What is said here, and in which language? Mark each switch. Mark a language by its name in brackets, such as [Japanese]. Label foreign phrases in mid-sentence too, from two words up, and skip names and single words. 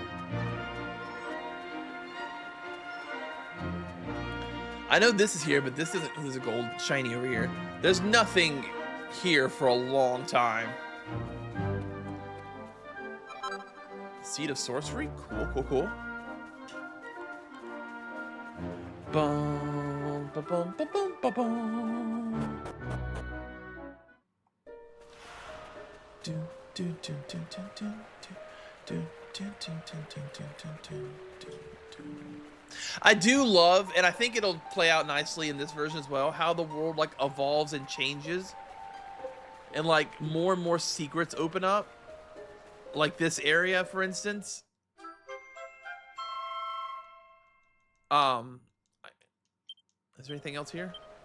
[English] I know this is here, but this isn't. There's a gold shiny over here. There's nothing here for a long time. Seed of Sorcery? Cool, cool, cool. Bum, ba, bum, ba, bum, ba, bum. Do, do, do, do, do, do, do, do, do, do, do, do, do, do. I do love, and I think it'll play out nicely in this version as well, how the world like evolves and changes, and like more and more secrets open up. Like this area, for instance. Is there anything else here?